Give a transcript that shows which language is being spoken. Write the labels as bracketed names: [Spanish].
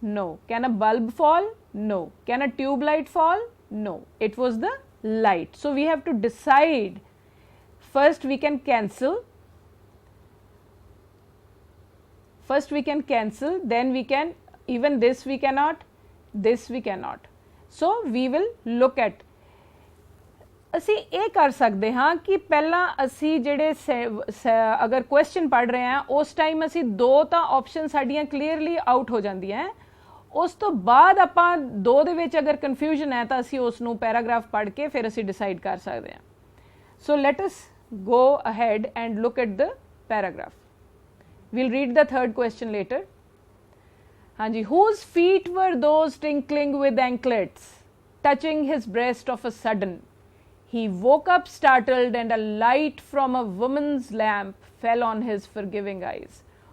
[English] No. Can a bulb fall? No. Can a tube light fall? No. It was the light. So we have to decide. First we can cancel. Then we can even this we cannot, this we cannot. So we will look at, [Punjabi] ਅਸੀਂ ਇਹ ਕਰ ਸਕਦੇ ਹਾਂ ਕਿ ਪਹਿਲਾਂ ਅਸੀਂ ਜਿਹੜੇ ਅਗਰ ਕੁਐਸਚਨ ਪੜ੍ਹ ਰਹੇ ਹਾਂ ਉਸ ਟਾਈਮ ਅਸੀਂ ਦੋ ਤਾਂ ਆਪਸ਼ਨ ਸਾਡੀਆਂ ਕਲੀਅਰਲੀ ਆਊਟ ਹੋ ਜਾਂਦੀਆਂ, ਉਸ ਤੋਂ ਬਾਅਦ ਆਪਾਂ ਦੋ ਦੇ ਵਿੱਚ ਅਗਰ ਕਨਫਿਊਜ਼ਨ ਹੈ ਤਾਂ ਅਸੀਂ ਉਸ ਨੂੰ ਪੈਰਾਗ੍ਰਾਫ ਪੜ੍ਹ ਕੇ ਫਿਰ ਅਸੀਂ ਡਿਸਾਈਡ ਕਰ ਸਕਦੇ ਹਾਂ. [English] So let us go ahead and look at the paragraph. We'll read the third question later. Hanji, whose feet were those tinkling with anklets, touching his breast of a sudden? He woke up startled, and a light from a woman's lamp fell on his forgiving eyes.